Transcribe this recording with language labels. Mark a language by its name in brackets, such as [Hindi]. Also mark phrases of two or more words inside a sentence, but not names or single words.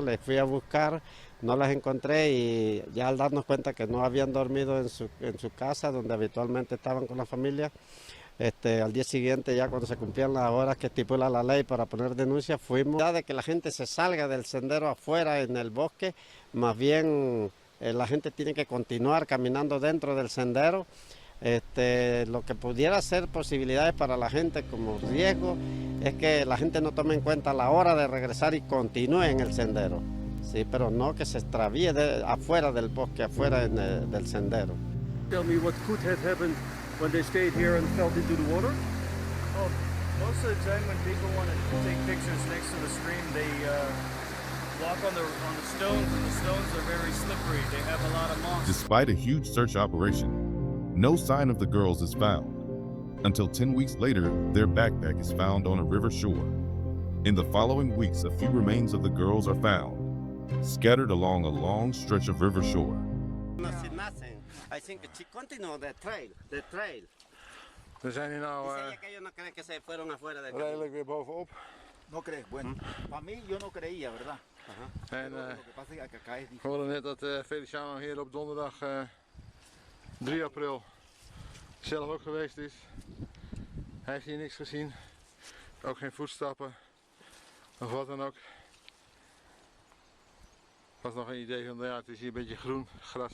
[Spanish] les fui a buscar, no las encontré y ya al darnos cuenta que no habían dormido en su casa donde habitualmente estaban con la familia, al día siguiente ya cuando se cumplían las horas que estipula la ley para poner denuncia, fuimos ya de que la gente se salga del sendero afuera en el bosque, más bien la gente tiene que continuar caminando dentro del sendero. Lo que pudiera ser posibilidades para la gente como riesgo es que la gente no tome en cuenta la hora de regresar y continúe en el sendero, sí, pero no que se extravíe afuera del bosque, afuera del sendero. [English] Tell me what could have happened when they stayed here and fell into the water? Well, most of the time when people want to take pictures next to the stream, they walk on the stones, and the stones are very slippery. They have a lot of moss. Despite a huge search operation, no sign of the girls is found. Until 10 weeks later, their backpack is found on a river shore. In the following weeks, a few remains of the girls are found, scattered along a long stretch of river shore. I think she continued the trail. [Dutch] We zijn hier nou redelijk weer bovenop. [Spanish] No crees, bueno, para mí yo no creía, ¿verdad? [Dutch] En [Spanish] Lo que pasa es que acá es [Dutch] we horen net dat Feliciano hier op donderdag 3 april zelf ook geweest is. Hij heeft hier niks gezien, ook geen voetstappen of wat dan ook. Was nog een idee van, ja, het is hier een beetje groen gras.